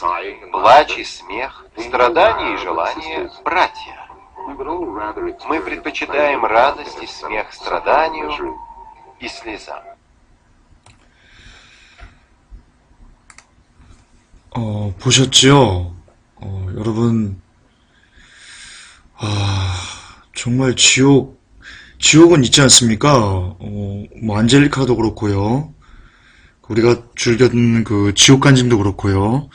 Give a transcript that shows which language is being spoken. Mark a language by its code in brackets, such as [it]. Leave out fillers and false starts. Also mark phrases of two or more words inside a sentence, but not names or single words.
[ru] Плач и смех, страдания и желания – братья. Мы предпочитаем радость и смех страданию и слезам. [ko] 보셨죠? 여러분, 정말 지옥은 있지 않습니까? 뭐 안젤리카도 그렇고요. 우리가 즐겨 듣는 지옥 간증도 그렇고요.